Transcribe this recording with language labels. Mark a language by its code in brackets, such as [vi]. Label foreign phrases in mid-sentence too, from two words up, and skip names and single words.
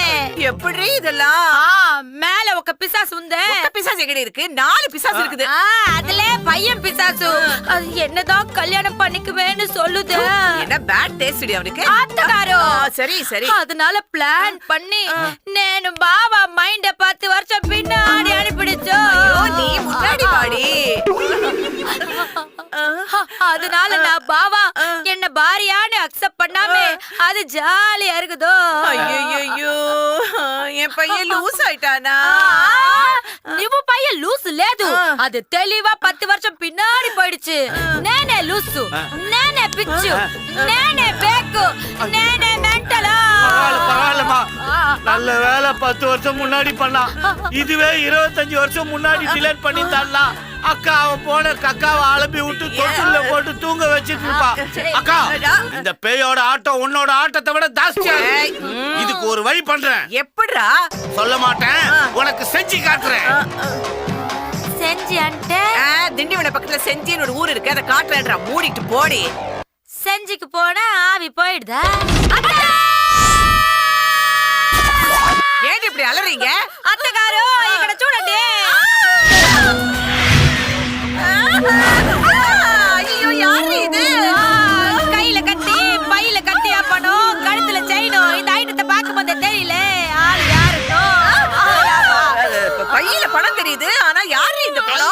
[ta] எப்படி இதெல்லாம்? மேல ஒரு பிசாசு உண்டு. பிசாசு எங்கடி இருக்கு? 4 பிசாசு இருக்குது. அதுல பையன் பிசாசு. அது என்னதான் கல்யாணம் பண்ணிக்குவேன்னு சொல்லுது. என்ன [en] bad taste [ta] அவனுக்கு? ஆத்தகாரோ. சரி சரி. அதனால பிளான் பண்ணி [te] నేను బావా మైండ్ [ta] 10 வருஷம் பின்னாடி அனுப்பிடுச்சு. நீ முன்னாடி வாடி. அதனால நான் பாவா என்ன பாரியான்னு அக்செப்ட் பண்ணாம அது ஜாலியா இருக்குதோ. ஐயோ என் பையன் லூஸ் ஆயிட்டானா? [te] నువ్వు పయ్య లూసు లేదు. అది తెలివా [ta] 10 வருஷம் பின்னாடி போயிடுச்சு. [te] నేనే లూసు, నేనే పిచ్చు, నేనే బేకు, నేనే మెంటల్. [ta] பரவாயில்லமா, நல்ல வேலை 10 வருஷம் முன்னாடி பண்ணா. இதுவே 25 வருஷம் முன்னாடி டிலேட் பண்ணி தரலாம். அக்கா அவன் போன கக்காவை அலப்பி விட்டு தொட்டில போட்டு தூங்க வச்சிட்டு இருப்பா. அக்கா இந்த பேயோட ஆட்டம் உன்னோட ஆட்டத்தை விட ஜாஸ்தியா. இதுக்கு ஒரு வழி பண்றேன். எப்படிடா? சொல்ல மாட்டேன், உனக்கு செஞ்சு காட்டுறேன். [te] செஞ்சி అంటే [ta] திண்டிவன பக்கத்துல செஞ்சின்னு ஒரு ஊர் இருக்கு, அதை காட்டுறேன்றா. மூடிட்டு போடி. செஞ்சிக்கு போனா ஆவி போயிடுதா? ஏன் இப்படி அலறீங்க? [te] అత్తగారు ఇక్కడ చూడండి. [ta] ஐயோ யாரு இது? கையில கட்டி பையில கட்டியா பணம், கழுத்துல செயினும். இந்த ஐட்டத்தை பார்க்கும்போது தெரியல ஆள் யாருன்னு. பையில பணம் தெரியுது, ஆனா யாரு இந்த பணம்?